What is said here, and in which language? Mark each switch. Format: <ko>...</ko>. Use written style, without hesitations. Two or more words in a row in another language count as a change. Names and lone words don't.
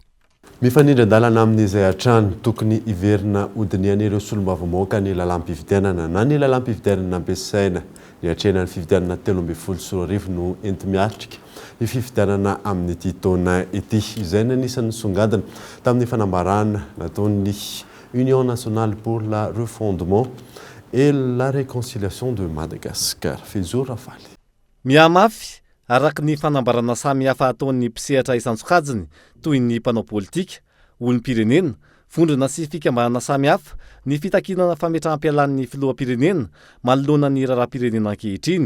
<mg>Mifanindran-dalana amin'izay hatrany tokony iverina hodinian'ireo solombavambahoaka ny lalam-pifidianana na ny lalam-pifidianana ampiasaina ny hatrena ny fifidianana 13 no enti miatrika ny fifidianana amin'ity taona ity. Izay no anisan'ny songadina tamin'ny fanambarana nataon'ny Union nationale pour la refondement et la réconciliation de Madagascar. Fezo Rafaly. Miamafy araka ny fanambarana samy hafa ataon'ny mpisehatra isan-tsokajiny toy ny mpanao politika, olom-pirenena, vondrona sy fikambanana samy hafa, ny fitakinana fametrahampialan'ny filoham-pirenena manoloana ny raharaham-pirenena ankehitriny.</mg>